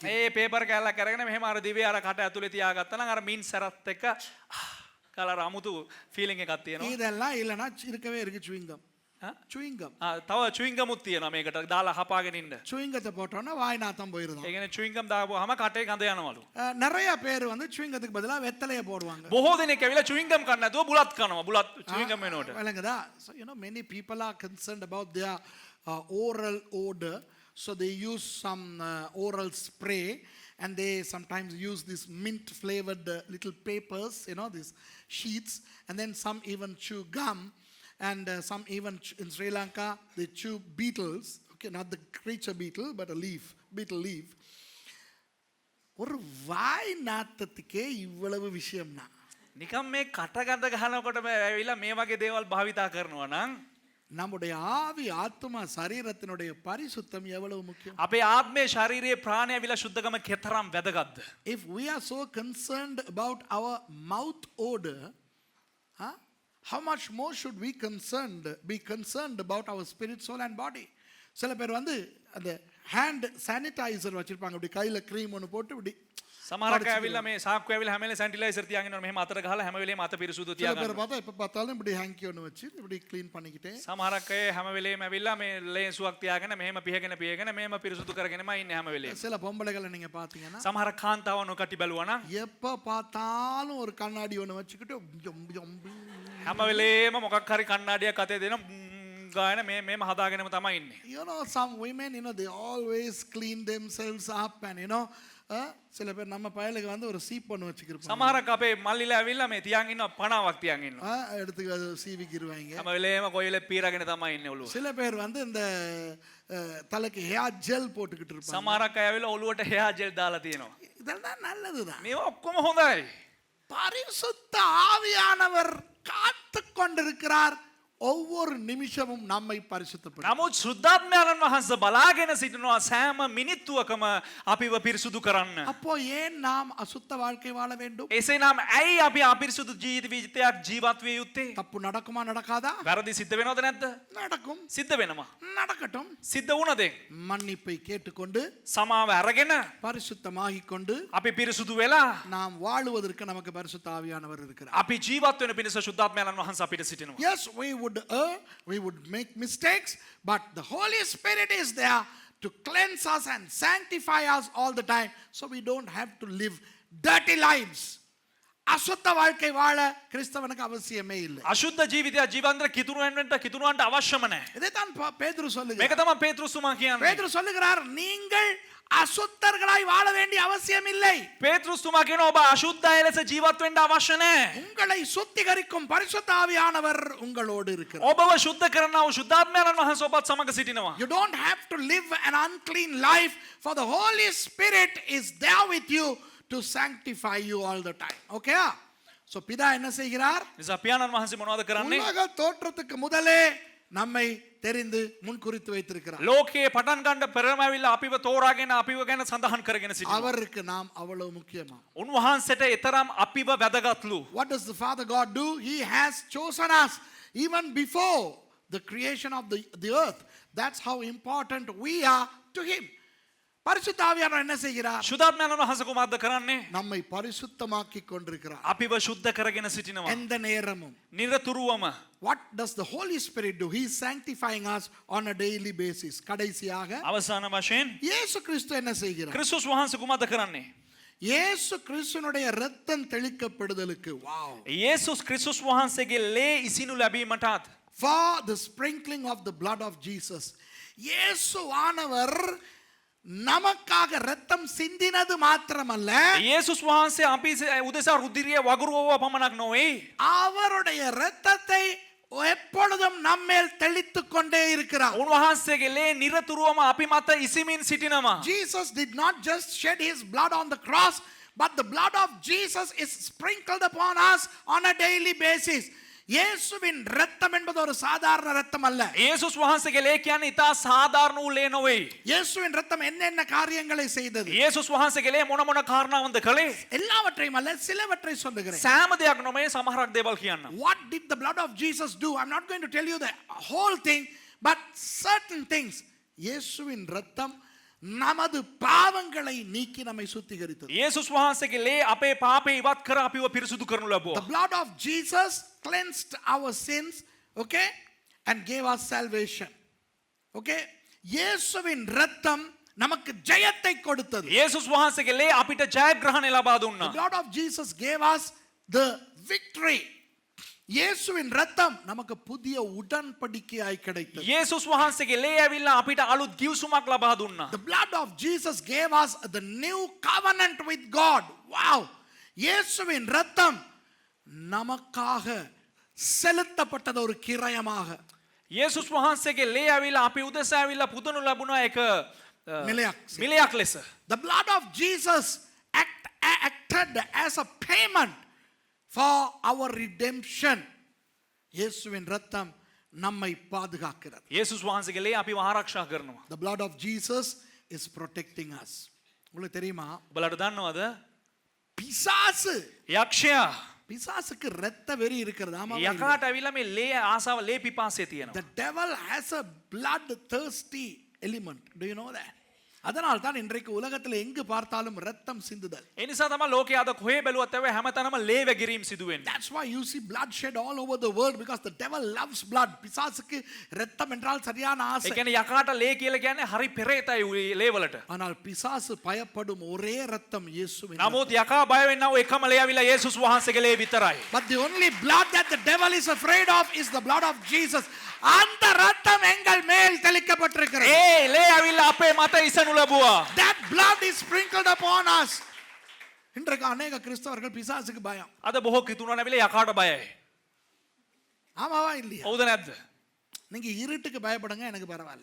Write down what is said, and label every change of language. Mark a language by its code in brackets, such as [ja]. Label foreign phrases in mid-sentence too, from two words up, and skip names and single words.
[si] ඒ පේපර් කෑල්ලක් අරගෙන මෙහෙම අර දිවේ අර කට ඇතුලේ තියාගත්තා නම් අර මින් සරත් එක්ක කලර අමුතු ෆීලිං එකක් තියෙනවා. [ta] இதெல்லாம் இல்லைன்னா இருக்கவே இருக்கு சுவிங்கம். சுவிங்கம் [si] තව [en] chewing gum [si] තියෙනවා මේකට දාලා හපාගෙන ඉන්න. [ta] சுவிங்கத்தை போட்டோன்னா வாய் நாத்தம் போயிருந்தோம். [si] ඒ කියන්නේ [en] chewing gum [si] දාපුවාම කටේ ගඳ යනවලු. [ta] நிறைய பேர் வந்து சுவிங்கத்துக்கு பதிலாக வெத்தலையை போடுவாங்க. [si] බොහෝ දෙනෙක් ඇවිල්ලා [en] chewing gum [si] කන්න නැතුව බුලත් කනවා. බුලත් [en] chewing gum [si] වෙනකොට. [ta] விளங்குதா? [en] So you know many people are concerned about their oral odor, so they use some oral spray and they sometimes use this mint flavored little papers, you know, these sheets, and then some even chew gum, and some even in Sri Lanka they chew beetles, okay, not the creature beetle but a beetle leaf. [ta] ஒரு வாய் நாத்தத்துக்கே இவ்வளவு விஷயம்னா [si] නිකම් මේ කට ගඳ ගහනකොට ඇවිල්ලා මේ වගේ දේවල් භාවිතා කරනවා නම් [ta] நம்முடைய ஆவி ஆத்மா சரீரத்தினுடைய பரிசுத்தம் எவ்வளவு முக்கியம். [si] අපේ ආත්මේ ශරීරයේ ප්‍රාණය ඇවිල්ලා සුද්ධකම කෙතරම් වැදගත්ද? [en] If we are so concerned about our mouth odor, how much more should we be concerned about our spirit, soul and body? [ta] சில பேர் வந்து அந்த [en] hand sanitizer [ta] வச்சிருப்பாங்க, அப்படி கையில க்ரீம் ஒன்று போட்டு இப்படி [si] සමහරක් ඇවිල්ලා මේ සාක්කුව ඇවිල්ලා හැම වෙලේම සැනිටයිසර් තියාගෙන යනවා. මෙහෙම අතර ගහලා හැම වෙලේම අත පිරිසුදු [ta] சில பேர் [si] තියාගන්නවා. [ta] பார்த்தா எப்ப பார்த்தாலும் இப்படி ஹேங்கி ஒன்று வச்சு இப்படி க்ளீன் பண்ணிக்கிட்டே. [si] සමහරක් අය හැම වෙලේම ඇවිල්ලා මේ ලේන්සුවක් තියාගෙන මෙහෙම පිහගෙන මෙහෙම පිරිසුදු කරගෙනම ඉන්නේ හැම වෙලේම. [ta] சில பொம்பளைகளை நீங்க பார்த்தீங்கன்னா [si] සමහර කාන්තාවන් කටි බැලුවා නම් [ta] எப்ப பார்த்தாலும் ஒரு கண்ணாடி ஒன்று வச்சுக்கிட்டு [si] හැම වෙලේම මොකක් හරි කණ්ණාඩියක් අතේ දෙන ගායන මේම හදාගෙනම තමයි ඉන්නේ. [en] You know, some women, you know, they always clean themselves up and, you know, [ta] சில பேர் நம்ம பயலுக்கு வந்து ஒரு சீப் ஒன்று வச்சுக்கிருப்பாங்க. [si] සමහරක් අපේ මල්ලිලා ඇවිල්ලා මේ තියන් ඉන්නවා පණාවක් තියන් ඉන්නවා. [ta] எடுத்து அது சீவிக்கிருவாங்க. [si] හැම වෙලේම කොයිලේ පීරගෙන තමයි ඉන්නේ ඔළුව. [ta] சில பேர் வந்து இந்த தலைக்கு [en] hair gel [ta] போட்டுக்கிட்டு இருப்பாங்க. [si] සමහරක් අය ඇවිල්ලා ඔළුවට [en] hair gel [si] දාලා තියෙනවා. [ta] இதெல்லாம் நல்லதுதான். [si] මේවා ඔක්කොම හොඳයි. [ta] பரிசுத்த ஆவியானவர் காத்து கொண்டிருக்கிறார் ஒவ்வொரு நிமிஷமும் நம்மை பரிசுத்தப்படுத்த. [si] නමුත් සුද්ධාත්මයන් වහන්සේ බලාගෙන සිටිනවා සෑම මිනිත්තුවකම අපිව පිරිසුදු කරන්න. [ta] அப்போ ஏன் நாம் அசுத்த வாழ்க்கை வாழ வேண்டும்? [si] එසේනම් ඇයි අපි අපිරිසුදු ජීවිතයක් ජීවත් විය යුත්තේ? [ta] தப்பு நடக்குமா நடக்காதா? [si] වැරදි සිද්ධ වෙනවද නැද්ද? [ta] நடக்கும். [si] සිද්ධ වෙනවා. [ta] நடக்கட்டும். [si] සිද්ධ වුණද? [ta] மன்னிப்பை கேட்டுக்கொண்டு [si] සමාව අරගෙන [ta] பரிசுத்தமாகிக் கொண்டு [si] අපි පිරිසුදු වෙලා [ta] நாம் வாழுவதற்கு நமக்கு பரிசுத்த ஆவியானவர் இருக்கிறார். [si] අපි ජීවත් වෙන පිණිස සුද්ධාත්මයන් වහන්සේ අපිට සිටිනවා. [en] Yes, we would err, we would make mistakes, but the Holy Spirit is there to cleanse us and sanctify us all the time, so we don't have to live dirty lives. [ta] அசுத்த வாழ்க்கை வாழ கிறிஸ்தவனுக்கு அவசியமே இல்லை. [si] අශුද්ධ ජීවිතය ජීවන්තර කිතුරුවන්ට අවශ්‍යම නැහැ. [ta] இதைத்தான் பேதுரு சொல்லுகிறார். [si] මේක තමයි පේතෘස් තුමා කියන්නේ. [ta] பேதுரு சொல்லுகிறார், நீங்கள் அசுத்தர்களாய் வாழ வேண்டிய அவசியம் இல்லை. [si] පේතෘස් තුමා කියනවා ඔබ අශුද්ධය ලෙස ජීවත් වෙන්න අවශ්‍ය නැහැ. [ta] உங்களை சுத்திகரிக்கும் பரிசுத்த ஆவியானவர் உங்களோடு இருக்கிறார். [si] ඔබව සුද්ධ කරනා වූ සුද්ධාත්මයන් වහන්සේ ඔබත් සමග සිටිනවා. [en] You don't have to live an unclean life, for the Holy Spirit is there with you to sanctify you all the time. Okay? So [ta] பிதா என்ன செய்கிறார்? [si] නිසා පියාණන් වහන්සේ මොනවද කරන්නේ? [ta] உலக தோற்றத்துக்கு முதலே நம்மை தெரிந்து முன்குறித்து வைத்திருக்கிறார். [si] ලෝකයේ පටන් ගන්න පෙරම ඇවිල්ලා අපිව තෝරාගෙන අපිව ගැන සඳහන් කරගෙන සිටිනවා. [ta] அவருக்கு நாம் அவ்வளவு முக்கியமா? [si] උන්වහන්සේට ඊතරම් අපිව වැදගත්ලු. [en] What does the Father God do? He has chosen us even before the creation of the earth. That's how important we are to him. [ta] பரிசுத்த ஆவியானவர் என்ன செய்கிறார்? [si] සුද්ධාත්මයන් වහන්සේ කොහොමද කරන්නේ? [ta] நம்மை பரிசுத்தமாக்கிக் கொண்டிருக்கிறார். [si] අපිව සුද්ධ කරගෙන සිටිනවා. [ta] எந்த நேரமும். [si] නිරතුරුවම. [en] What does the Holy Spirit do? He is sanctifying us on a daily basis. [ta] கடைசியாக [si] අවසාන වශයෙන් [ta] இயேசு கிறிஸ்து என்ன செய்கிறார்? [si] ක්‍රිස්තුස් වහන්සේ කොහොමද කරන්නේ? [ta] இயேசு கிறிஸ்துனுடைய இரத்தம் தெளிக்கப்படுதலுக்கு, wow, [si] යේසුස් ක්‍රිස්තුස් වහන්සේගේ ලේ ඉසිනු ලැබීමටත් [en] for the sprinkling of the blood of Jesus, [ta] இயேசுவானவர் நமக்காக ரத்தம் சிந்தினது மாத்திரமல்ல, [si] යේසුස් වහන්සේ අපි උදෙසා රුධිරිය වගුරුවව පමණක් නොවේ. [ta] அவருடைய இரத்தத்தை எப்பொழுதும் நம்மேல் தெளித்துக் கொண்டே இருக்கிறார். [si] උන්වහන්සේගේ ලේ නිරතුරුවම අපි මත ඉසිමින් සිටිනවා. [en] Jesus did not just shed his blood on the cross, but the blood of Jesus is sprinkled upon us on a daily basis. [ta] இயேசுவின் இரத்தம் என்பது ஒரு சாதாரண இரத்தம் அல்ல. [si] යේසුස් වහන්සේගේ ලේ කියන්නේ ඉතා සාධාරණ වූ ලේ නොවේ. [ta] இயேசுவின் இரத்தம் என்னென்ன காரியங்களை செய்தது? [si] යේසුස් වහන්සේගේ ලේ මොන මොන කාරණාවන්ද කළේ? [ta] எல்லாவற்றையும் அல்ல, சிலவற்றை சொல்லுகிறேன். [si] සෑම දෙයක් නොමේ සමහරක් දේවල් කියන්න. [en] What did the blood of Jesus do? I'm not going to tell you the whole thing, but certain things. [ta] இயேசுவின் இரத்தம் நமது பாவங்களை நீக்கி நம்மை சுத்திகரித்தது. [si] යේසුස් වහන්සේගේ ලේ අපේ පාපේ ඉවත් කර අපිව පිරිසුදු කරනු [en] The [si] ලැබුවා. [en] blood of Jesus cleansed our sins, okay, and gave us salvation. Okay? [ta] இயேசுவின் இரத்தம் நமக்கு ஜெயத்தை கொடுத்தது. [si] යේසුස් වහන්සේගේ ලේ අපිට ජයග්‍රහණය ලබා [en] The [si] දුන්නා. [en] blood of Jesus gave us the victory. [ta] இயேசுவின் இரத்தம் நமக்கு புதிய உடன்படிக்கையாய் கிடைத்தது. [si] යේසුස් වහන්සේගේ ලේ ඇවිල්ලා අපිට අලුත් ගිවිසුමක් ලබා දුන්නා. [en] The blood of Jesus gave us the new covenant with God. Wow! [ta] இயேசுவின் இரத்தம் நமக்காக செலுத்தப்பட்டது ஒரு கிரயமாக. [si] යේසුස් වහන්සේගේ ලේ ඇවිල්ලා අපි උදෙසා ඇවිල්ලා පුදනු ලැබුණා එක මිලයක් ලෙස. [en] The blood of Jesus acted as a payment for our redemption. [ta] இயேசுவின் இரத்தம் நம்மை பாதுகாக்கிறது. [si] යේසුස් වහන්සේගේ ලේ අපිව ආරක්ෂා කරනවා. [en] The blood of Jesus is protecting us. [ta] உங்களுக்கு தெரியுமா? [si] ඔබලට දන්නවද? [ta] பிசாசு, [si] යක්ෂයා [ta] பிசாசுக்கு இரத்த வெறி இருக்கிறது. ஆமா. [si] යකාට ඇවිල්ලා මේ ලේ ආසාව ලේ පිපාසය [en] The [si] තියෙනවා. [en] devil has a blood-thirsty element. Do you know that? [ta] அதனால் தான் இன்றைக்கு உலகத்தில் எங்கு பார்த்தாலும் ரத்தம் சிந்துதல். [si] ඒ නිසා තමයි ලෝකයේ අද කොහේ බැලුවත් ඇවේ හැමතැනම ලේ වැගිරීම සිදු වෙන්නේ. [en] That's why you see bloodshed all over the world, because the devil loves blood. [ta] பிசாசுக்கு ரத்தம் என்றால் சரியான [si] ඒ [ta] ஆசை. [si] කියන්නේ යකාට ලේ කියලා කියන්නේ හරි පෙරේතයි ලේ වලට. [ta] ஆனால் பிசாசு பயப்படும் ஒரே ரத்தம் இயேசுவின். [si] නමුත් යකා බය වෙන්නව එකම ලේ ඇවිල්ලා යේසුස් වහන්සේගේ ලේ විතරයි. [en] But the only blood that the devil is afraid of is the blood of Jesus. [ta] அந்த ரத்தம் எங்கள் மேல் தெளிக்கப்பட்டிருக்கிறது. [si] ඒ ලේ ඇවිල්ලා අපේ මත ඉසනු ලැබුවා. [en] That blood is sprinkled upon us. [ta] இன்றைக்கு அநேக கிறிஸ்தவர்கள் பிசாசுக்கு பயம். [si] අද බොහෝ කිතුණන් ඇවිල්ලා යකාට බයයි. [ta] ஆமாவா இல்லையா? [si] හවුද නැද්ද? [ta] நீங்க இருட்டுக்கு பயப்படுங்க, எனக்கு பரவாயில்ல.